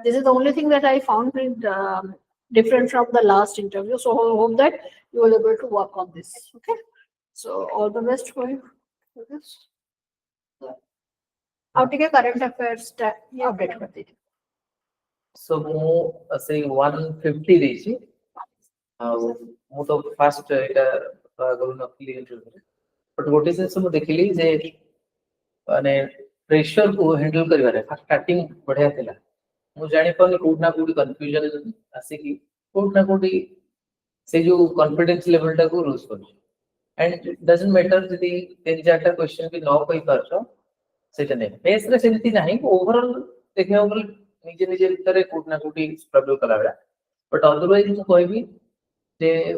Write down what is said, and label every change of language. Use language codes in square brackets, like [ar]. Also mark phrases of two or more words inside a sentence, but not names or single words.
[en] this is the only thing that I found different from the last interview. So I hope that you will be able to work on this. Okay, so all the best for you for this. I'll take a current affairs update for it. [or] So ମୁଁ ସେଇ 150 ଦେଇଛି ଆଉ ମୁଁ ତ ଫାଷ୍ଟ ଏଇଟା କରୁନଥିଲି ଇଣ୍ଟରଭ୍ୟୁରେ ବଟ୍ ଗୋଟେ ଜିନିଷ ମୁଁ ଦେଖିଲି ଯେ ମାନେ ପ୍ରେସର କୁ ହ୍ୟାଣ୍ଡଲ କରିବାରେ ଷ୍ଟାର୍ଟିଂ ବଢିଆ ଥିଲା ମୁଁ ଜାଣିପାରୁନି କୋଉଠି ନା କୋଉଠି କନଫ୍ୟୁଜନ ଆସିକି କୋଉଠି ନା କୋଉଠି ସେ ଯୋଉ [en] confidence level [or] ଟାକୁ ଲୁଜ କରୁଛି [en] and doesn't matter [or] ଯଦି 3-4ଟା କ୍ୱେଶ୍ଚନ ବି ନ କହିପାରୁଛ ସେଇଟା ନାହିଁ ବେସରେ ସେମିତି ନାହିଁ ଓଭରଅଲ ଦେଖିବାକୁ ଗଲେ ନିଜେ ନିଜେ ଭିତରେ କୋଉଠି ନା କୋଉଠି ଷ୍ଟ୍ରଗଲ କଲାବେଳେ [en] but otherwise [or] ମୁଁ କହିବି ଯେ